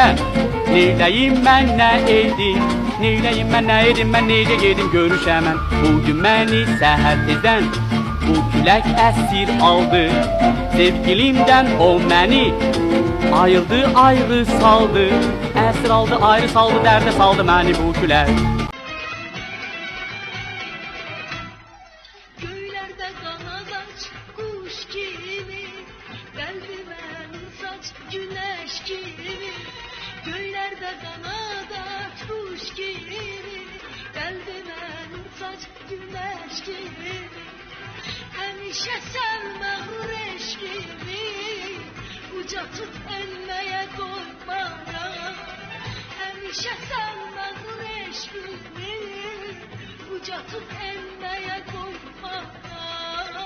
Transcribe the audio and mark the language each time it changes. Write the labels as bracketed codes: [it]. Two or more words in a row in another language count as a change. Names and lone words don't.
[az] Neyləyim mən, nə edim, neyləyim mən, nə edim, mən necə gedim görüşəmən. Bugün məni səhər tezdən bu külək əsir aldı. Sevgilimdən o məni ayırdı, ayrı saldı. Əsir aldı, ayrı saldı, dərdə saldı məni bu külək. [tr] Göylerde kanat aç, kuş gibi, kalbime saç, güneş gibi. Göylerde kanat aç, kuş gibi, kalbime saç, güneş gibi. [az] Həmişə sən məğrur eşqimi, ucatıb enməyə doymaram. Həmişə sən məğrur eşqimi, ucatıb enməyə doymaram.